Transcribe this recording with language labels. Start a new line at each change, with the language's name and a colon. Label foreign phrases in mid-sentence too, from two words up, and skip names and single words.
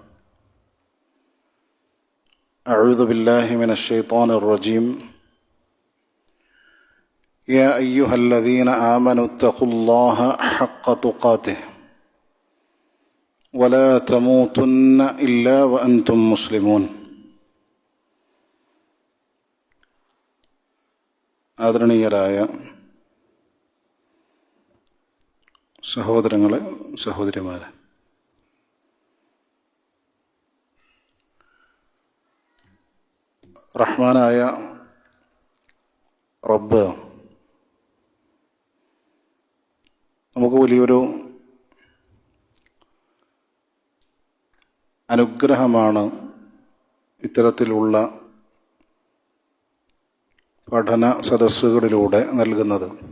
Arabic: أعوذ بالله من الشيطان الرجيم يا أيها الذين آمنوا اتقوا الله حق تقاته ولا تموتن إلا وأنتم مسلمون.
Malayalam: ആദരണീയരായ സഹോദരങ്ങളെ, സഹോദരിമാരെ, റഹ്മാനായ റബ്ബ് നമുക്ക് വലിയൊരു അനുഗ്രഹമാണ് ഇത്തരത്തിലുള്ള പഠന സദസ്സുകളിലൂടെ നൽകുന്നത്.